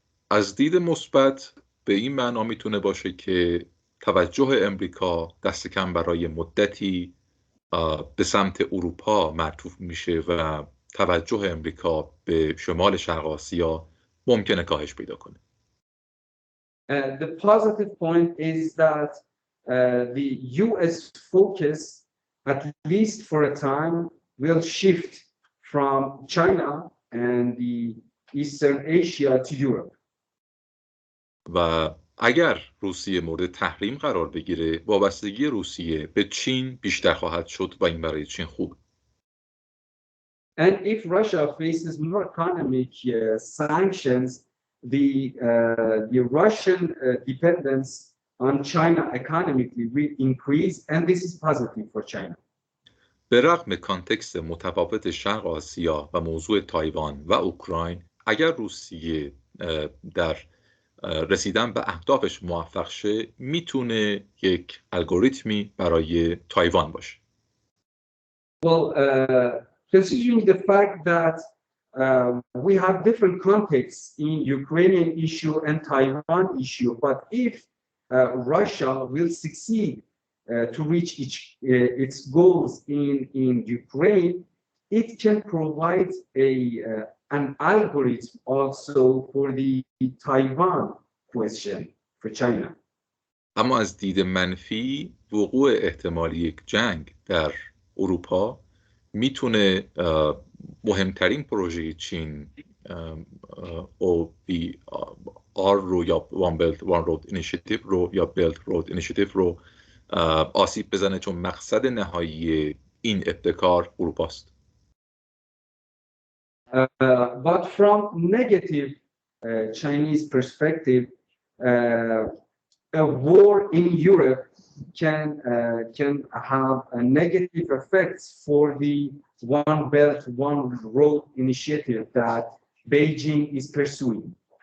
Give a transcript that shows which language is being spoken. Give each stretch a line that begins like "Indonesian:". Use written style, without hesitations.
Persian: از دید مثبت به این معنا میتونه باشه که توجه امریکا دست کم برای مدتی به سمت اروپا معطوف میشه و توجه امریکا به شمال شرق آسیا ممکنه کاهش پیدا کنه.
English: The positive point is that the US focus, at least for a time, will shift from China and the Eastern Asia to Europe.
Persian: و اگر روسیه مورد تحریم قرار بگیره، وابستگی روسیه به چین بیشتر خواهد شد و این برای چین خوب.
English: And if Russia faces more economic sanctions, the Russian dependence on China economically will increase, and this is positive for China.
Persian: به رغم کانتکست متفاوت شرق آسیا و موضوع تایوان و اوکراین، اگر روسیه در رسیدن به اهدافش موفق شه، میتونه یک الگوریتمی برای تایوان باشه.
English: Well, considering the fact that we have different contexts in Ukrainian issue and Taiwan issue, but if Russia will succeed to reach its goals in Ukraine, it can provide an algorithm also for the Taiwan question for China.
Persian: اما از دید منفی، وقوع احتمالی یک جنگ در اروپا میتونه مهمترین پروژه چین OBR رو یا One Belt One Road Initiative رو یا Belt Road Initiative رو آسیب بزنه، چون مقصد نهایی این ابتکار اروپاست.
English: But from negative Chinese perspective, a war in Europe can have a negative effects for the One Belt, One Road initiative that Beijing is pursuing.